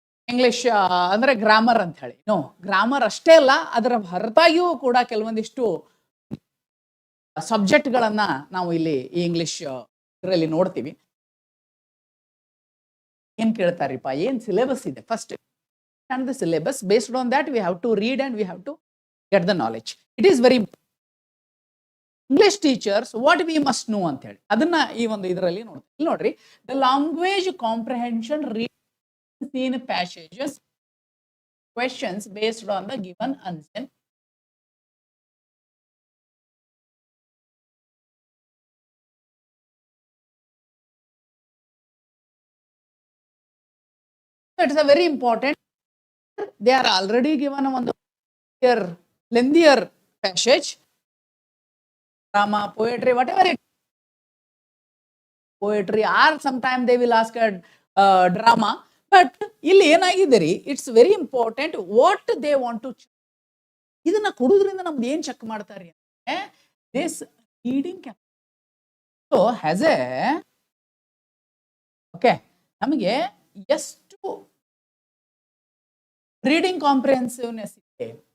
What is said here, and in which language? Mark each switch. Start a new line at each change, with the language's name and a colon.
Kannada: English ಅಂದರೆ grammar ಅಂತ ಹೇಳಿ, ಗ್ರಾಮರ್ ಅಷ್ಟೇ ಅಲ್ಲ, ಅದರ ಹೊರತಾಗಿಯೂ ಕೂಡ ಕೆಲವೊಂದಿಷ್ಟು ಸಬ್ಜೆಕ್ಟ್ಗಳನ್ನು ನಾವು ಇಲ್ಲಿ ಈ ಇಂಗ್ಲಿಷ್ ಇದರಲ್ಲಿ ನೋಡ್ತೀವಿ. ಏನು ಕೇಳ್ತಾರಿಪ್ಪ, ಏನು ಸಿಲೆಬಸ್ ಇದೆ,
English: First and the syllabus. Based on that we have to read and we have to get the knowledge. It is very English teachers what we must know
Kannada: ಅಂತ ಹೇಳಿ ಅದನ್ನ ಈ ಒಂದು ಇದರಲ್ಲಿ ನೋಡ್ತೀವಿ. ಇಲ್ಲಿ ನೋಡ್ರಿ,
English: The language comprehension in passages, questions based on the given answer. So it is a very important. They are already given a one lengthier passage, drama, poetry, whatever it. Poetry, or sometime they will ask a drama.
Kannada: But ಇಲ್ಲಿ ಏನಾಗಿದೆ ರೀ,
English: It's very important what they want to.
Kannada: ಇದನ್ನ ಕೊಡೋದ್ರಿಂದ ನಮ್ದು ಏನು check ಮಾಡ್ತಾರೆ ಅಂದರೆ this reading so has A okay, ನಮಗೆ ಎಷ್ಟು ರೀಡಿಂಗ್ ಕಾಂಪ್ರಿಹೆನ್ಸಿವ್ನೆಸ್ ಇದೆ.